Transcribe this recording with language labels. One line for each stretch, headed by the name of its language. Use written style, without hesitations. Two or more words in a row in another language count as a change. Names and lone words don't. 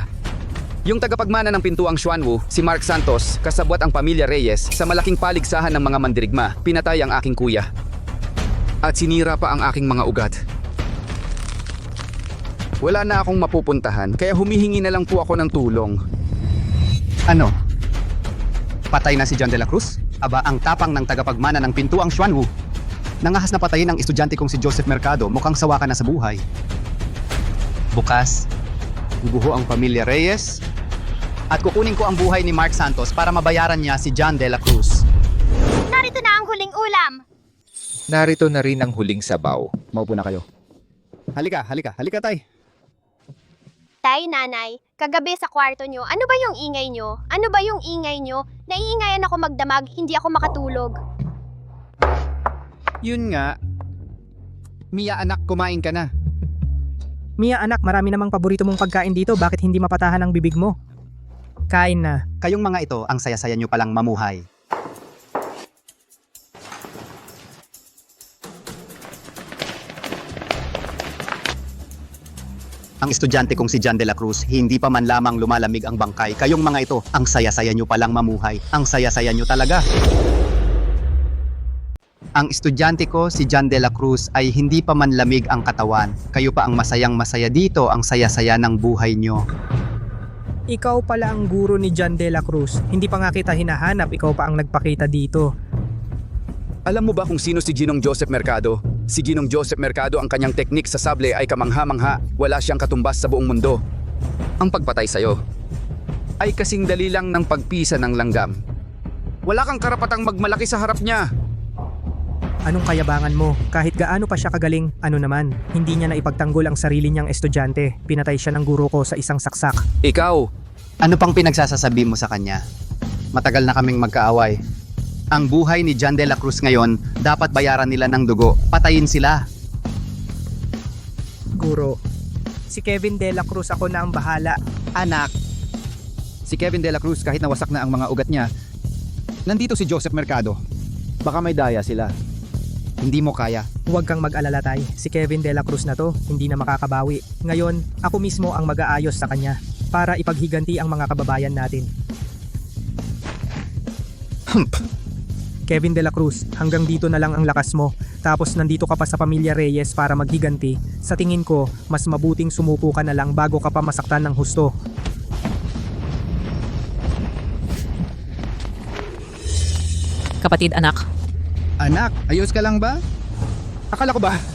Filipino: Yung tagapagmana ng pintuang Xuanwu, si Mark Santos, kasabwat ang pamilya Reyes, sa malaking paligsahan ng mga mandirigma, pinatay ang aking kuya. At sinira pa ang aking mga ugat. Wala na akong mapupuntahan, kaya humihingi na lang po ako ng tulong. Ano? Patay na si John de la Cruz? Aba, ang tapang ng tagapagmana ng pintuang Xuanwu. Nangahas na patayin ang estudyante kong si Joseph Mercado, mukhang sawa ka na sa buhay. Bukas, guguho ang pamilya Reyes, at kukunin ko ang buhay ni Mark Santos para mabayaran niya si John de la Cruz. Narito na ang huling ulam. Narito na rin ang huling sabaw. Maupo na kayo. Halika tay. Tay, nanay, kagabi sa kwarto nyo, ano ba yung ingay nyo? Ano ba yung ingay nyo? Naiingayan ako magdamag, hindi ako makatulog. Yun nga. Mia anak, kumain ka na. Mia anak, marami namang paborito mong pagkain dito, bakit hindi mapatahan ang bibig mo? Kain na. Kayong mga ito, ang saya-saya nyo palang mamuhay. Ang estudyante kong si John de la Cruz, hindi pa man lamang lumalamig ang bangkay. Kayong mga ito, ang saya-saya nyo palang mamuhay. Ang saya-saya nyo talaga. Ang estudyante ko, si John de la Cruz, ay hindi pa man lamig ang katawan. Kayo pa ang masayang masaya dito, ang saya-saya ng buhay nyo. Ikaw pala ang guro ni John de la Cruz. Hindi pa nga kita hinahanap, ikaw pa ang nagpakita dito. Alam mo ba kung sino si Ginong Joseph Mercado? Si Ginong Joseph Mercado, ang kanyang teknik sa sable ay kamangha-mangha. Wala siyang katumbas sa buong mundo. Ang pagpatay sa'yo ay kasing dali lang ng pagpisa ng langgam. Wala kang karapatang magmalaki sa harap niya. Anong kayabangan mo? Kahit gaano pa siya kagaling, ano naman, hindi niya na ipagtanggol ang sarili niyang estudyante. Pinatay siya ng guro ko sa isang saksak. Ikaw! Ano pang pinagsasasabi mo sa kanya? Matagal na kaming magkaaway. Ang buhay ni John de la Cruz ngayon, dapat bayaran nila ng dugo. Patayin sila. Guro, si Kevin de la Cruz ako na ang bahala. Anak, Si Kevin de la Cruz, kahit nawasak na ang mga ugat niya, nandito si Joseph Mercado. Baka may daya sila. Hindi mo kaya. Huwag kang mag-alala tay, si Kevin de la Cruz na to, hindi na makakabawi. Ngayon, ako mismo ang mag-aayos sa kanya para ipaghiganti ang mga kababayan natin. Kevin de la Cruz, hanggang dito na lang ang lakas mo. Tapos nandito ka pa sa pamilya Reyes para maghiganti. Sa tingin ko, mas mabuting sumuko ka na lang bago ka pa masaktan ng husto. Kapatid, anak. Anak, ayos ka lang ba? Akala ko ba?